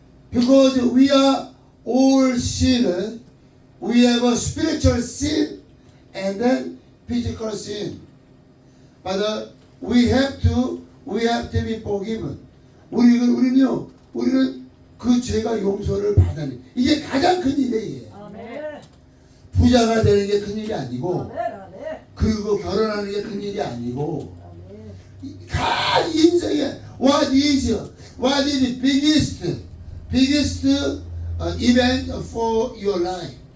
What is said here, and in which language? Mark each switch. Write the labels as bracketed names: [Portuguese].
[English] Because we are all sinners, we have a spiritual sin and then physical sin. But we have to be forgiven. [Korean] 우리는 그 죄가 용서를 받아내. 이게 가장 큰 일이에요. 아멘. 부자가 되는 게 큰 일이 아니고, 아멘. 아멘. 그리고 결혼하는 게 큰 일이 아니고, 아멘. 다 인생에 [English] what is the biggest event for your life?